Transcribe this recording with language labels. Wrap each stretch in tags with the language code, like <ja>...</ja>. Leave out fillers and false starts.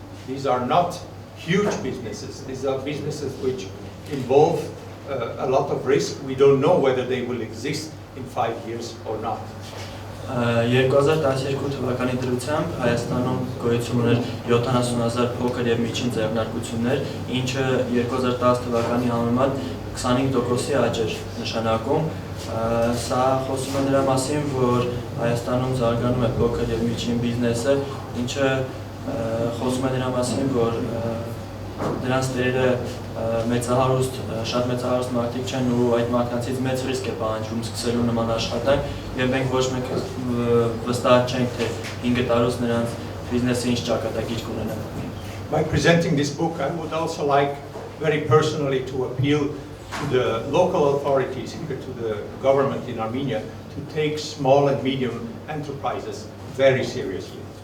<en>These are not huge businesses. These are businesses which involve a lot of risk. We don't know whether they will exist in 5 years or not.</en> <hy>2012 թվականի դրությամբ Հայաստանում գոյություն ուներ 70,000 փոքր եւ միջին ձեռնարկություններ, ինչը 2010 թվականի համեմատ 25%-ի աճ էր նշանակում։ Սա խոսում է նրա մասին, որ Հայաստանում զարգանում է փոքր եւ միջին բիզնեսը, ինչը խոսում է նրա մասին, որ դրանց տերը շատ մեծահարուստ մարդիկ չեն ու այդ մարդկանցից մեծ ռիսկ է պահանջվում սկսելու նման աշխատանք եւ մենք ոչ մեկ վստահ չենք թե 5 տարուց նրանց բիզնեսը ինչ ճակատագիր կունենա։</hy> <en>By presenting this book, I would also like very personally to appeal to the local authorities, here to the government in Armenia, to take small and medium enterprises very seriously.</en>